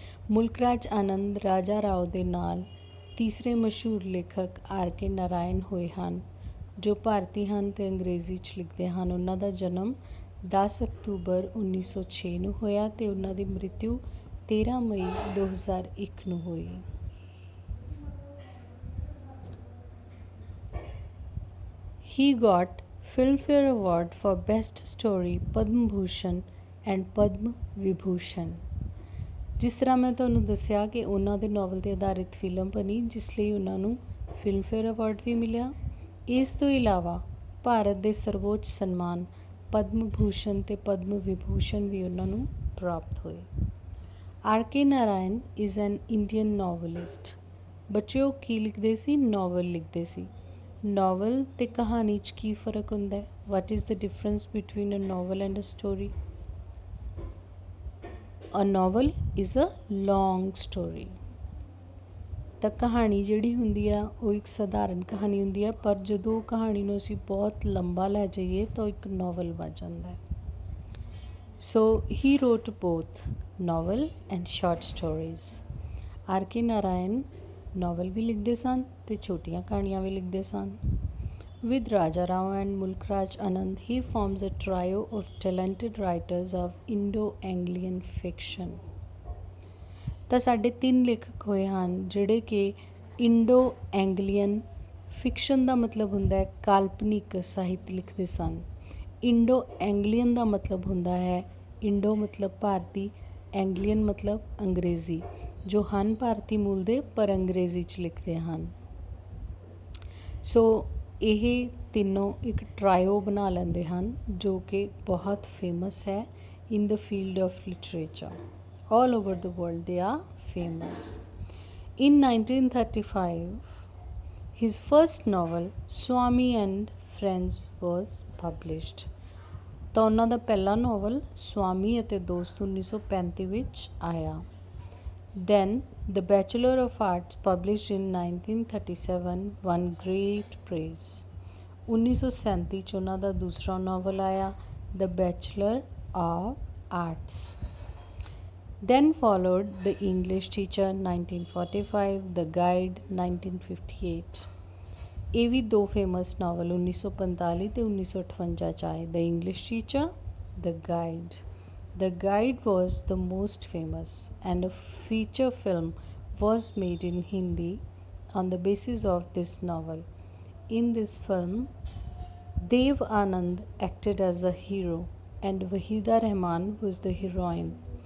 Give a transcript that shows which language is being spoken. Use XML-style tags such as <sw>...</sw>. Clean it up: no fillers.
<pa>ਮੁਲਕ ਰਾਜ ਆਨੰਦ ਰਾਜਾ ਰਾਓ ਦੇ ਨਾਲ ਤੀਸਰੇ ਮਸ਼ਹੂਰ ਲੇਖਕ ਆਰ ਕੇ ਨਾਰਾਇਣ ਹੋਏ ਹਨ, ਜੋ ਭਾਰਤੀ ਹਨ ਅਤੇ ਅੰਗਰੇਜ਼ੀ 'ਚ ਲਿਖਦੇ ਹਨ। ਉਹਨਾਂ ਦਾ ਜਨਮ 10 ਅਕਤੂਬਰ 1906 ਨੂੰ ਹੋਇਆ ਅਤੇ ਉਹਨਾਂ ਦੀ ਮ੍ਰਿਤਿੂ 13 ਮਈ 2001 ਨੂੰ ਹੋਈ।</pa> <en>He got Filmfare Award for Best Story, Padma Bhushan and Padma Vibhushan.</en> <pa>ਜਿਸ ਤਰ੍ਹਾਂ ਮੈਂ ਤੁਹਾਨੂੰ ਦੱਸਿਆ ਕਿ ਉਹਨਾਂ ਦੇ ਨਾਵਲ 'ਤੇ ਆਧਾਰਿਤ ਫਿਲਮ ਬਣੀ, ਜਿਸ ਲਈ ਉਹਨਾਂ ਨੂੰ ਫਿਲਮਫੇਅਰ ਅਵਾਰਡ ਵੀ ਮਿਲਿਆ। ਇਸ ਤੋਂ ਇਲਾਵਾ ਭਾਰਤ ਦੇ ਸਰਵੋੱਚ ਸਨਮਾਨ ਪਦਮ ਭੂਸ਼ਣ ਅਤੇ ਪਦਮ ਵਿਭੂਸ਼ਣ ਵੀ ਉਹਨਾਂ ਨੂੰ ਪ੍ਰਾਪਤ ਹੋਏ।</pa> <en>R K Narayan is an Indian novelist.</en> <pa>ਬੱਚੇ ਉਹ ਕੀ ਲਿਖਦੇ ਸੀ? ਨਾਵਲ ਲਿਖਦੇ ਸੀ। ਨਾਵਲ ਅਤੇ ਕਹਾਣੀ 'ਚ ਕੀ ਫ਼ਰਕ ਹੁੰਦਾ ਹੈ?</pa> <en>What is the difference between a novel and a story? A novel is a long story.</en> <pa>ਤਾਂ ਕਹਾਣੀ ਜਿਹੜੀ ਹੁੰਦੀ ਆ ਉਹ ਇੱਕ ਸਧਾਰਨ ਕਹਾਣੀ ਹੁੰਦੀ ਆ, ਪਰ ਜਦੋਂ ਉਹ ਕਹਾਣੀ ਨੂੰ ਅਸੀਂ ਬਹੁਤ ਲੰਬਾ ਲੈ ਜਾਈਏ ਤਾਂ ਉਹ ਇੱਕ ਨਾਵਲ ਬਣ ਜਾਂਦਾ ਹੈ।</pa> <en>So he wrote both novel and short stories.</en> <pa>R K Narayan novel ਵੀ ਲਿਖਦੇ ਸਨ ਅਤੇ ਛੋਟੀਆਂ ਕਹਾਣੀਆਂ ਵੀ ਲਿਖਦੇ ਸਨ।</pa> <en>With Raja Rao and Mulk Raj Anand, he forms a trio of talented writers of Indo-Anglian fiction.</en> <pa>ਤਾਂ ਸਾਡੇ 3 ਲੇਖਕ ਹੋਏ ਹਨ ਜਿਹੜੇ ਕਿ ਇੰਡੋ ਐਂਗਲੀਅਨ ਫਿਕਸ਼ਨ ਦਾ ਮਤਲਬ ਹੁੰਦਾ ਹੈ ਕਾਲਪਨਿਕ ਸਾਹਿਤ ਲਿਖਦੇ ਸਨ। ਇੰਡੋ ਐਂਗਲੀਅਨ ਦਾ ਮਤਲਬ ਹੁੰਦਾ ਹੈ, ਇੰਡੋ ਮਤਲਬ ਭਾਰਤੀ, ਐਂਗਲੀਅਨ ਮਤਲਬ ਅੰਗਰੇਜ਼ੀ, ਜੋ ਹਨ ਭਾਰਤੀ ਮੂਲ ਦੇ ਪਰ ਅੰਗਰੇਜ਼ੀ 'ਚ ਲਿਖਦੇ ਹਨ। ਸੋ ਇਹ ਤਿੰਨੋਂ ਇੱਕ ਟਰਾਇਓ ਬਣਾ ਲੈਂਦੇ ਹਨ ਜੋ ਕਿ ਬਹੁਤ ਫੇਮਸ ਹੈ</pa> <en>in the field of literature. All over the world they are famous. In 1935, his first novel Swami and Friends was published.</en> <pa>ਤਾਂ ਉਹਨਾਂ ਦਾ ਪਹਿਲਾ ਨਾਵਲ ਸਵਾਮੀ ਅਤੇ ਦੋਸਤ 1935 ਵਿੱਚ ਆਇਆ।</pa> <en>Then The Bachelor of Arts, published in 1937, won great praise.</en> <pa>1937 'ਚ ਉਹਨਾਂ ਦਾ ਦੂਸਰਾ ਨਾਵਲ ਆਇਆ The Bachelor of Arts.</pa> <en>Then followed The English Teacher 1945, The Guide 1958.</en> <pa>ਇਹ ਵੀ ਦੋ ਫੇਮਸ ਨਾਵਲ 1945 ਤੇ 1958 'ਚ ਆਏ The English Teacher, The Guide.</pa> <en>The Guide was the most famous, and a feature film was made in Hindi on the basis of this novel. In this film, Dev Anand acted as a hero and Wahida Rahman was the heroine.</en>